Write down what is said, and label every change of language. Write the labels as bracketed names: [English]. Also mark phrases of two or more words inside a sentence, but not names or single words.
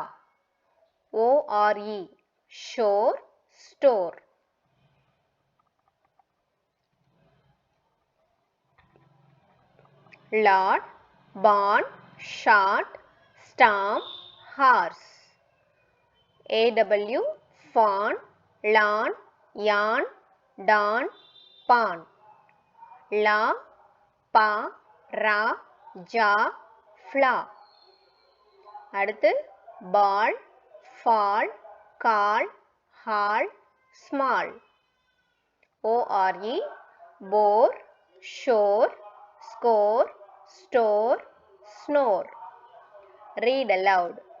[English] ORE, shore, store. Lord, barn, short, storm, horse. AW, fawn, lawn, yarn, dawn, pawn. La, pa, ra, ja, fla. அடுத்து ball, fall, call, haul, small. ORE, bore, shore, score, store, snore. Read aloud.